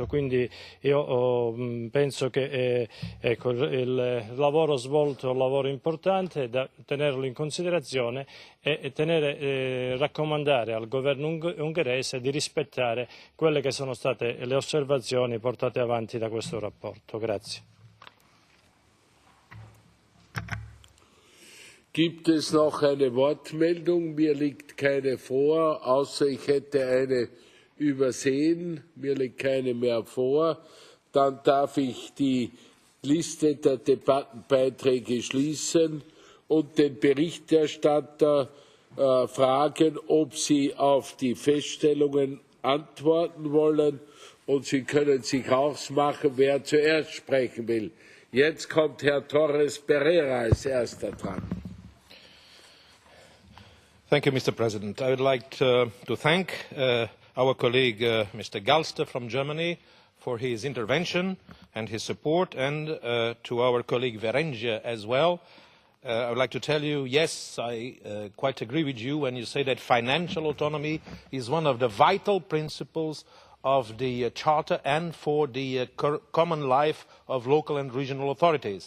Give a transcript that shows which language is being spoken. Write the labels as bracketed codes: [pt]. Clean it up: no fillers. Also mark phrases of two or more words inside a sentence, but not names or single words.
[it] Quindi io penso che ecco, il lavoro svolto è un lavoro importante da tenerlo in considerazione e raccomandare al governo ungherese di rispettare quelle che sono state le osservazioni portate avanti da questo rapporto. Grazie. [de] Gibt es noch eine Wortmeldung? Mir liegt keine vor, außer ich hätte eine übersehen. Mir liegt keine mehr vor. Dann darf ich die Liste der Debattenbeiträge schließen und den Berichterstatter fragen, ob Sie auf die Feststellungen antworten wollen. Und Sie können sich ausmachen, wer zuerst sprechen will. Jetzt kommt Herr Torres Pereira als erster dran. [en] Thank you, Mr. President. I would like to thank our colleague, Mr. Galster from Germany, for his intervention and his support, and to our colleague Verenge as well. I would like to tell you, yes, I quite agree with you when you say that financial autonomy is one of the vital principles of the Charter and for the common life of local and regional authorities.